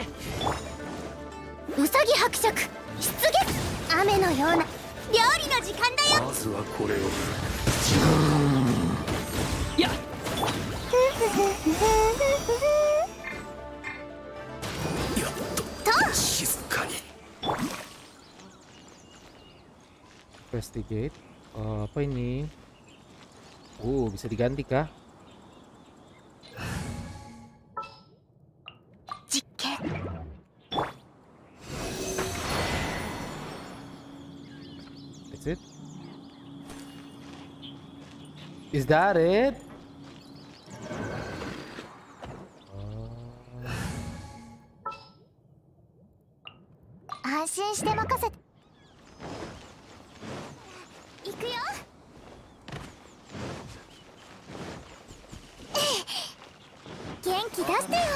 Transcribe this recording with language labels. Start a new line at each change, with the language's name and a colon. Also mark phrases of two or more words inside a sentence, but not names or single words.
Japanese: ウサギ伯爵出現。雨のような料理の時間だよ。まずはこれを。やっと静かに。
English: Investigate.
Indonesian: Apa ini? Bisa diganti kah?
Japanese: 実験。
English: That's it. Is that it?
Japanese: 安心して任せて。行くよ。元気出してよ。